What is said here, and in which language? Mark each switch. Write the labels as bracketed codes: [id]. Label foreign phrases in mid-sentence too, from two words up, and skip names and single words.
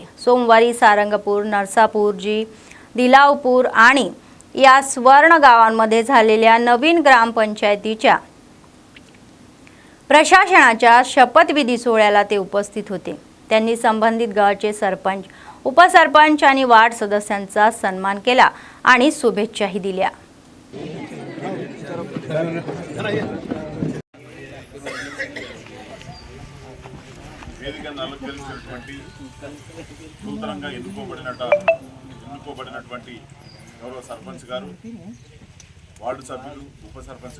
[mr] सोमवारी सारंगपूर, नरसापूर, दिलावपूर आणि या स्वर्ण गावांमध्ये झालेल्या नवीन ग्रामपंचायतीच्या प्रशासनाच्या शपथविधी सोहळ्याला ते उपस्थित होते. त्यांनी संबंधित गावाचे सरपंच, उपसरपंच आणि वार्ड सदस्यांचा सन्मान केला आणि शुभेच्छाही दिल्या. [te] వేదికను అలంకరించినటువంటి నూతనంగా ఎన్నుకోబడినటువంటి గౌరవ సర్పంచ్ గారు, వార్డు సభ్యులు, ఉప సర్పంచ్